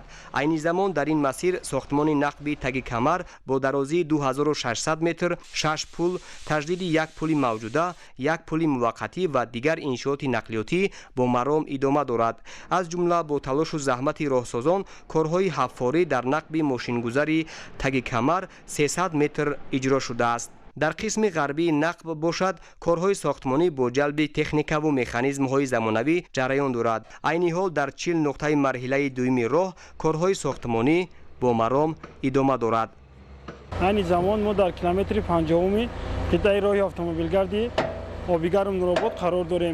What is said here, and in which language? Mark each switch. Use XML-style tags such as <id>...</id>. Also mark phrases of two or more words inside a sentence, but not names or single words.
<fa>عین زمان در این مسیر ساختمان نقبی تگ کمر با درازی 2600 متر، 6 پل، تجدید 1 پل موجوده، 1 پل موقتی و دیگر انشاءات نقلیاتی با مرام ادامه دارد. از جمله با تلاش و زحمت راهسازان کارهای حفاری در نقب ماشینگذاری تگ کمر 300 متر اجرا شده است.</fa> <tg>дар қисми ғарбии нақб бошад корҳои сохтмонӣ бо ҷалби техникаву механизмҳои замонавӣ ҷараён дорад. айни ҳол дар 40 нуқтаи марҳилаи дуюми роҳ корҳои сохтмонӣ бо маром идома дорад. айни замон мо дар километри 50-уми қитъаи роҳи автомобилгарди обигарм Нуробод қарор дорем.</tg>